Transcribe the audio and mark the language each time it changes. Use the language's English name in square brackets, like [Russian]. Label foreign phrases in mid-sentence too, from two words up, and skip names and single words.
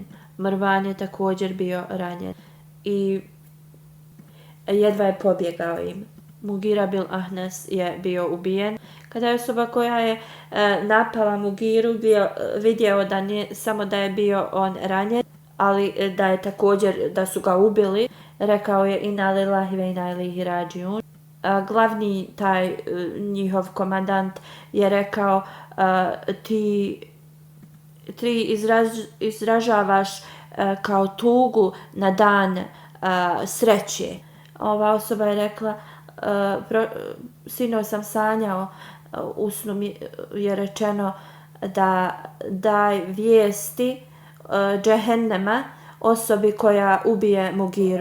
[Bosnian] Marwan je također bio ranjen i jedva je pobjegao im. Mugira bil Ahnas je bio ubijen. Kada je osoba koja je napala Mugiru vidio da nije samo da je bio on ranjen, ali da je također da su ga ubili, rekao je: [Arabic] إنا لله وإنا إليه راجعون. [Bosnian] Glavni taj njihov komandant je rekao: ti izražavaš kao tugu na dan sreće. Ova osoba je rekla: sinoć sam sanjao, u snu mi je rečeno da daj vijesti džehennema osobi koja ubije Mugiru.